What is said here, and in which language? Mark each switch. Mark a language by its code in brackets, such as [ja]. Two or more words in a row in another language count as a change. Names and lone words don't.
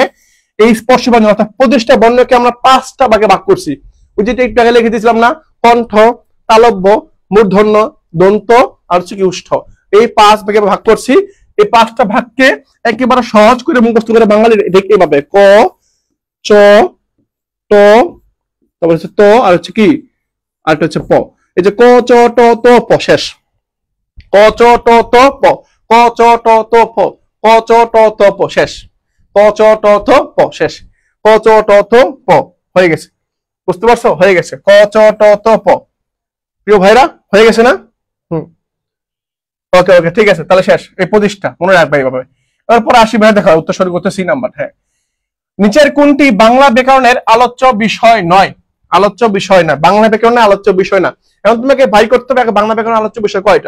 [bn] এই স্পর্শ ব্যঞ্জন অর্থাৎ 25টা বর্ণকে আমরা 5টা ভাগে ভাগ করছি। ওই যেটা একটু আগে লিখে দিয়েছিলাম না, কণ্ঠ, তালব্য, মূর্ধন্য, দন্ত আর হচ্ছে কি ওষ্ঠ, এই 5 ভাগে ভাগ করছি। এই 5টা ভাগকে একেবারে সহজ করে মুখস্থ করে বাঙালি দেখতে পাবে, ক, চ, ট, তারপর হচ্ছে ত, আর হচ্ছে কি, আর একটা হচ্ছে প। এই যে ক, চ, ট, ত, প, শেষ। ক, চ, ট, ত, প, ক, চ, ট, ত, প, ক, চ, ট, ত, প, শেষ। ক, চ, ট, ত, প, শেষ। ক, চ, ট, ত, প, হয়ে গেছে। বুঝতে পারছো? হয়ে গেছে। ক, চ, ট, ত, প। প্রিয় ভাইরা, হয়ে গেছে না? ওকে, ঠিক আছে, তাহলে শেষ। এই 25টা মনে রাখবে এইভাবে। এরপর আসি ভাই, দেখা উত্তর সঠিক উত্তর [en] C number. [bn] হ্যাঁ, নিচের কোনটি বাংলা ব্যাকরণের আলোচ্য বিষয় নয়? আলোচ্য বিষয় না, বাংলা ব্যাকরণের আলোচ্য বিষয় না। এখন তোমাকে ভাই করতে হবে বাংলা ব্যাকরণের আলোচ্য বিষয় কয়টা।